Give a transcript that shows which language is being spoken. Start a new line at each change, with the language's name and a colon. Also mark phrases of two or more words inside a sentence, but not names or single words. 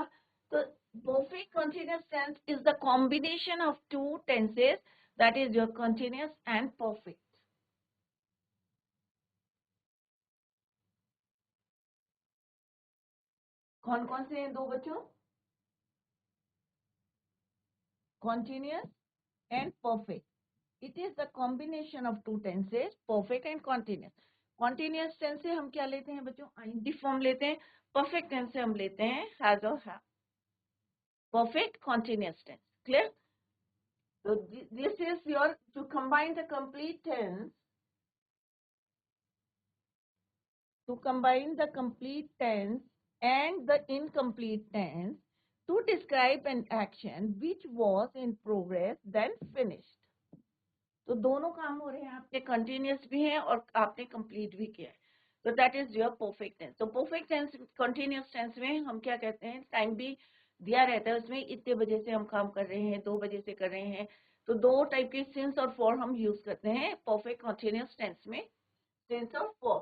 English: तो perfect continuous tense is the combination of 2 tenses, that is your continuous and perfect.
Hindi: कौन कौन से हैं दो बच्चों,
English: continuous and perfect. It is the combination of 2 tenses, perfect and continuous. Continuous tense
Hindi: से हम क्या लेते हैं बच्चों,
English: ing form
Hindi: लेते हैं।
English: perfect tense
Hindi: से हम लेते हैं
English: has or have. Perfect continuous tense. Clear? So this is your, to combine the complete tense, to combine the complete tense and the incomplete tense to describe an action which was in progress then finished.
Hindi: तो दोनों काम हो रहे हैं आपके, कंटिन्यूअस भी है और आपने कंप्लीट भी किया है। तो
English: that is your perfect tense.
Hindi: तो
English: perfect tense, continuous tense
Hindi: में हम क्या कहते हैं, टाइम भी दिया रहता है उसमें, इतने बजे से हम काम कर रहे हैं, 2 बजे से कर रहे हैं। तो 2 टाइप के सिंस और फॉर हम यूज करते हैं
English: perfect continuous tense
Hindi: में, सिंस और फॉर।